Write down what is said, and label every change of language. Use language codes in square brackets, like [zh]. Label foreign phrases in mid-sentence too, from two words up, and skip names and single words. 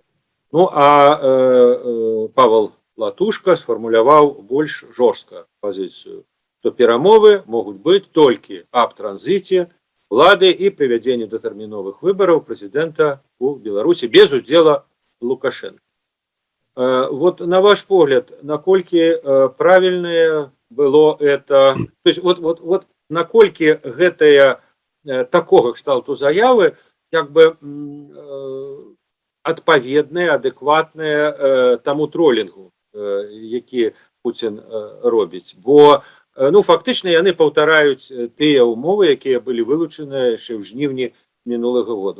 [be] Ну, а Павел Латушка сфармуляваў больш жорстка пазіцыю, што перамовы могуць быць толькі аб транзіце улады і правядзенні датэрміновых выбараў прэзідэнта у Беларусі без удзела Лукашенко. Вот на ваш погляд, наколькі правільнае было [ru] это, то есть вот [be] наколькі гэтая такога кшталту заявы як бы адпаведныя, адэкватныя таму тролінгу, які Путін робіць. Бо ну, фактычна яны паўтараюць тыя умовы, якія былі вылучаныя яшчэ ў жніўні мінулага года.